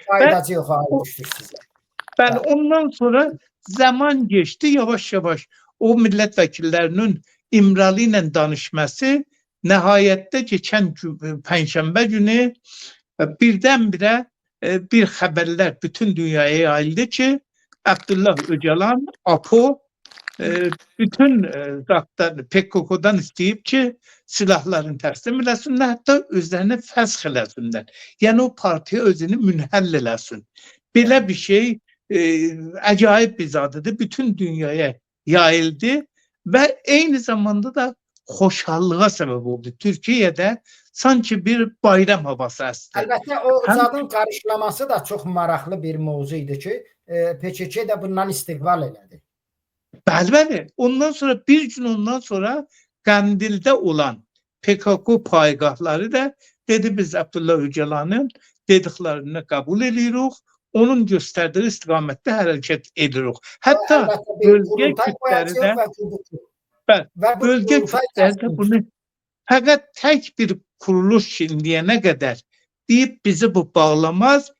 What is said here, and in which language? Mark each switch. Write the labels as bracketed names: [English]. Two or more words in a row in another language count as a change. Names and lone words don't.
[Turkish] Ben ondan sonra zaman geçti yavaş yavaş o milletvekillerinin İmralı ile danışması nihayette geçen Perşembe günü birdenbire bir haberler bütün dünyaya yayıldı ki Abdullah Öcalan, APO bütün PKK'dan isteyip ki [Azerbaijani] silahların teslim eləsinlər, hatta özlərini fəsx eləsinlər. Yani o partiye özünü münhəll eləsin. Belə bir şey acayip bir zadıdır. [Turkish] Bütün dünyaya yayıldı ve aynı zamanda da xoşhallığa sebep oldu. Türkiye'de sanki bir bayram havası əstə. [Azerbaijani] Əlbəttə o zadın qarşılaması da çox maraqlı bir mövzu idi ki, PKK də bundan istiqbal elədi. Bəli. Ondan sonra bir gün ondan sonra [Turkish] Kandil'de olan PKK paygahları da dedi biz Abdullah Öcalan'ın dediklerini kabul ediyoruz. Onun gösterdiği istikamette hareket ediyoruz. Hatta bölge Kürtleri de bunu fakat tek bir kuruluş şimdiye kadar deyip bizi bu bağlamaz.